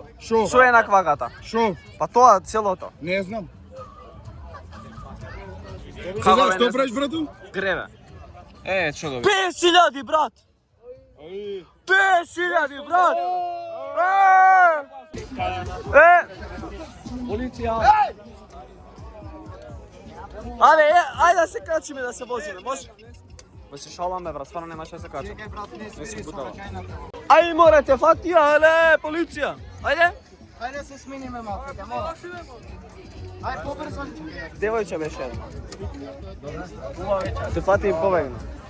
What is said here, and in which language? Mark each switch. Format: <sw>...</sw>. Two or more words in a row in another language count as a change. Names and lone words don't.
<mk>Шо? Шо е на квагата? Шо? Па тоа целото. Не знам. Како бе, Што не правиш, брату? Греве. Што добре. 5000, брат! 5000, брат! Policija! Ајде да се качиме, да се возиме, може? Ма се шаламе, брат, стварно нема што се качам. Чекај, брат, не си бутава. Ај, морате, фатија, еле, полиција! Ајде! Ајде се смениме малку, мола. Ај, побрзо. Девојче беше една. Те фати и побегна.</mk>